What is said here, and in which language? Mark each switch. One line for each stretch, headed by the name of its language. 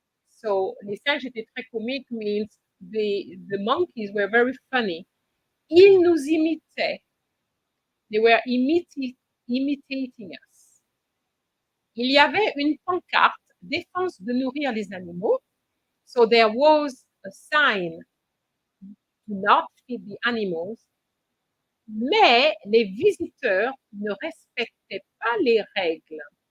English: So,
French: les singes étaient très comiques
English: means the monkeys were very funny.
French: Ils nous imitaient.
English: They were imitating us.
French: Il y avait une pancarte défense de nourrir les animaux.
English: So there was a sign to not feed the animals.
French: Mais les visiteurs ne respectaient pas les règles.